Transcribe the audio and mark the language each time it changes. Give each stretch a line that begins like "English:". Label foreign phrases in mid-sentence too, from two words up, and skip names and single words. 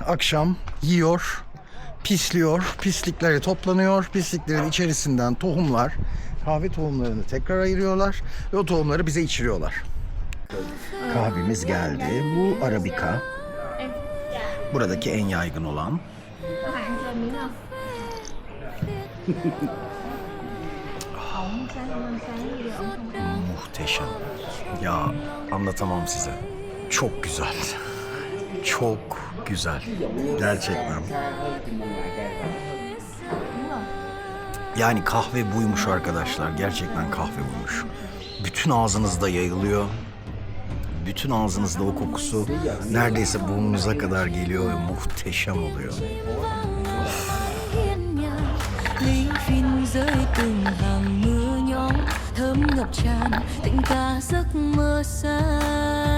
Turkish: akşam yiyor, pisliyor, pislikleri toplanıyor, pisliklerin içerisinden tohumlar, kahve tohumlarını tekrar ayırıyorlar ve o tohumları bize içiriyorlar. Kahvemiz geldi. Bu Arabica. Buradaki en yaygın olan.
Vietnamese: Bạn cho miếng không? Ổng sáng gì ổng không ăn.
Turkish: Muhteşem. Ya anlatamam size. Çok güzel. Çok güzel. Gerçekten. Yani kahve buymuş arkadaşlar. Gerçekten kahve buymuş. Bütün ağzınızda yayılıyor. Bütün ağzınızda o kokusu neredeyse burnunuza kadar geliyor ve muhteşem oluyor.
Vietnamese: hiên nhà ly phin rơi từng hàng mưa nhỏ thơm ngập tràn tình ca giấc mơ xa